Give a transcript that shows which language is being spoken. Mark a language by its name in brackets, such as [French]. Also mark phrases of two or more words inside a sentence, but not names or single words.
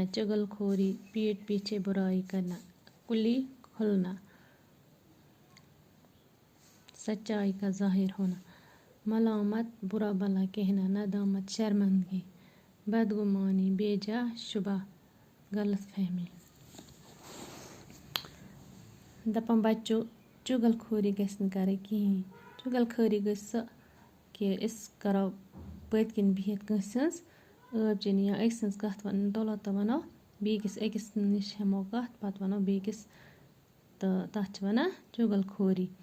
[Urdu] چغل خوری پیٹھ پیچھے برائی کرنا. کلی کھلنا, سچائی کا ظاہر ہونا. ملامت برا بھلا کہنا. ندامت شرمندگی. بدگمانی بیجا شبہ غلط فہمی. [Kashmiri] دپان بچو چغل خوری گژھِ نہٕ کَرٕنۍ کِہیٖنۍ. چغل خوری گٔژھ سۄ کہِ أسۍ کَرو پٔتۍ کِنۍ بِہِتھ کٲنٛسہِ ہٕنٛز ٲب چیٚنۍ یا أکۍ سٕنٛز کَتھ دولت وَنو أکِس نِش ہٮ۪مو کَتھ پَتہٕ وَنو بیٚکِس, تہٕ تَتھ چھِ وَنان چغل خوری.